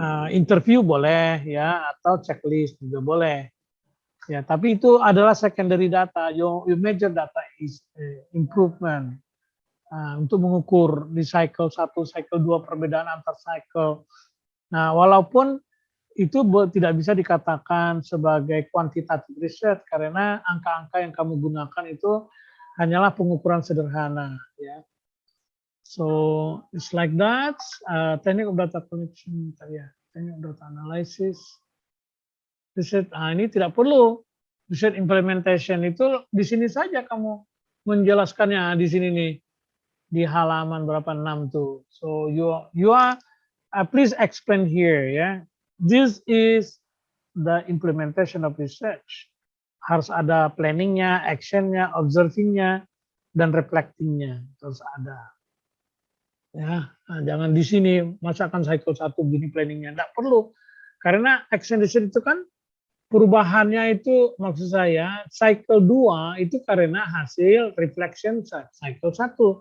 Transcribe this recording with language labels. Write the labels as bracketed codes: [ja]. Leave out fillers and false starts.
[id] interview boleh ya, atau checklist juga boleh. Ya, tapi itu adalah secondary data. [en] Your major data is improvement. [id] Untuk mengukur di cycle 1, cycle 2 perbedaan antar cycle. Nah, walaupun itu tidak bisa dikatakan sebagai quantitative research karena angka-angka yang kamu gunakan itu hanyalah pengukuran sederhana. Ya. [en] So it's like that. Technique of data collection, ya, technique of data analysis. [id] Research, ini tidak perlu. Research implementation itu di sini saja kamu menjelaskannya di sini nih di halaman berapa 6 tuh. [en] So you are please explain here ya. This is the implementation of research. [id] Harus ada planningnya, actionnya, observingnya, dan reflectingnya harus ada. Ya, jangan di sini masakan cycle 1 gini planningnya, enggak perlu. Karena action research itu kan perubahannya itu maksud saya cycle 2 itu karena hasil reflection cycle 1.